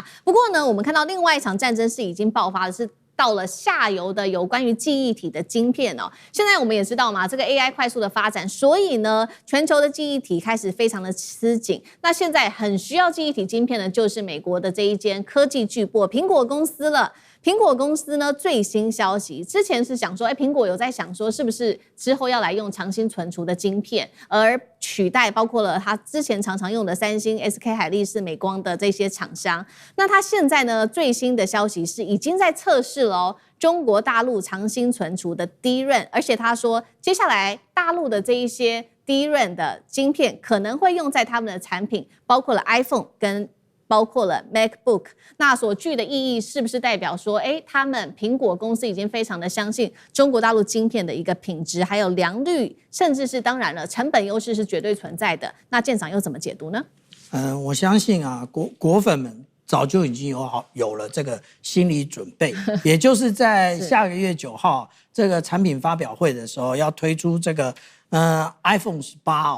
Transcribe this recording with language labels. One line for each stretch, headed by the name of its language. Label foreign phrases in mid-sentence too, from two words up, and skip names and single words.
Chinese: 不過呢，我們看到另外一場戰爭是已經爆發的是。到了下游的有關於記憶體的晶片哦，現在我們也知道嘛，這個 AI 快速的發展，所以呢，全球的記憶體開始非常的吃緊。那現在很需要記憶體晶片的，就是美國的這一間科技巨擘蘋果公司了。蘋果公司呢，最新消息，之前是想說，蘋果有在想說，是不是之後要來用長興存儲的晶片，而取代包括了它之前常常用的三星、SK 海力士、美光的這些廠商。那它現在呢，最新的消息是已經在測試了哦，中國大陸長興存儲的 DRAM， 而且他說，接下來大陸的這一些 DRAM 的晶片可能會用在他們的產品，包括了 iPhone 跟包括了 MacBook， 那所具的意義是不是代表說，他們蘋果公司已經非常的相信中國大陸晶片的一個品質，還有良率，甚至是當然了，成本優勢是絕對存在的。那艦長又怎麼解讀呢？我相信啊，果粉們早就已經有了這個心理準備，也就是在下個月9號這個產品發表會的時候，要推出這個iPhone 18哦。